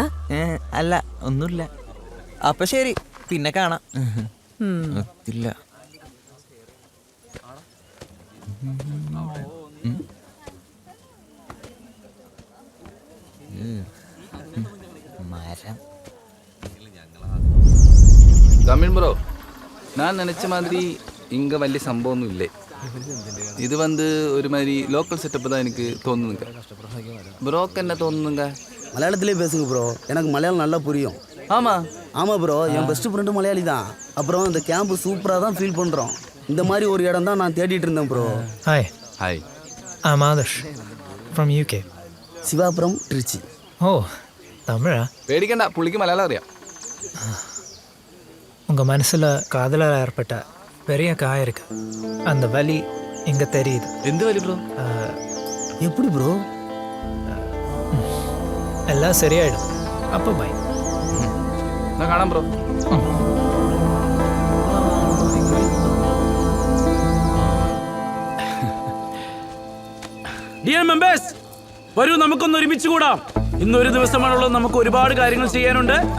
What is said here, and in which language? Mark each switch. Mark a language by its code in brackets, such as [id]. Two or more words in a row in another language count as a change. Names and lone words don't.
[ml] അല്ല, ഒന്നുമില്ല. അപ്പൊ ശരി, പിന്നെ കാണാം. ഒത്തില്ല. മരം. [ta] தமிழ் ப்ரோ, நான் நினச்ச மாதிரி இங்கே [ml] വലിയ സംഭവമൊന്നും ഇല്ലേ. ഇത് ഒരു [ta] மாதிரி லோக்கல் செட்டப் தான் எனக்கு தோணுதுங்க. ப்ரோக்கு என்ன தோணுதுங்க? மலையாளத்திலே பேசுங்க ப்ரோ, எனக்கு மலையாளம் நல்லா புரியும். ஆமாம் ப்ரோ, என் பெஸ்ட் ஃப்ரெண்டு மலையாளி தான். அப்புறம் இந்த கேம்ப் சூப்பராக தான் ஃபீல் பண்ணுறோம். இந்த மாதிரி ஒரு இடம் தான் நான் தேடிட்டு இருந்தேன் ப்ரோ. ஹாய், [en] I'm Adarsh from UK. [ta] சிவாபுரம், திருச்சி. ஓ, தமிழா? [ml] പേടിക്കണ്ട, പുള്ളിക്ക് മലയാളം അറിയാം. [ta] உங்கள் மனசில் காதலாக ஏற்பட்ட பெரிய காயம் இருக்கு. அந்த வலி இங்கே தெரியுது. [ml] എന്ത് വലി ബ്രോ? [ta] எப்படி ப்ரோ? எல்லாம் சரியாயிடும். அப்போ பை. [ml] ഞാൻ കാണാം ബ്രോ. ഡിയർ മെമ്പേഴ്സ്, വരൂ, നമുക്കൊന്ന് ഒരുമിച്ച് കൂടാം. ഇന്നൊരു ദിവസമാണുള്ളത്, നമുക്ക് ഒരുപാട് കാര്യങ്ങൾ ചെയ്യാനുണ്ട്.